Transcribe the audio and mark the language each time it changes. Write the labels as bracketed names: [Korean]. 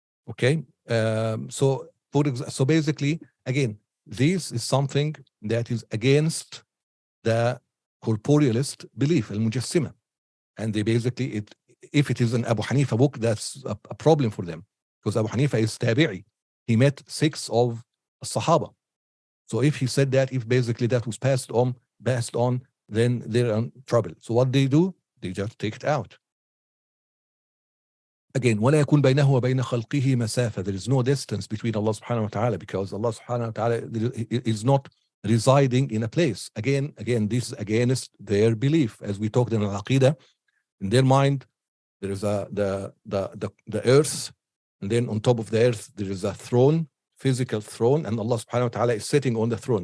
[English] Okay, so basically, again, this is something that is against the corporealist belief, al-Mujassima, and they basically, if it is an Abu Hanifa book, that's a problem for them, because Abu Hanifa is tabi'i. He met 6 of Sahaba. So if he said that, if basically that was passed on, then they're in trouble. So what they do, they just take it out. Again, [Arabic] وَلَا يَكُنْ بَيْنَهُ وَبَيْنَ خَلْقِهِ مَسَافَةٌ. [English] There is no distance between Allah subhanahu wa ta'ala, because Allah subhanahu wa ta'ala is not residing in a place. Again, this is against their belief. As we talked in al-Aqidah, in their mind, there is the earth, and then on top of the earth, there is a throne, physical throne, and Allah subhanahu wa ta'ala is sitting on the throne.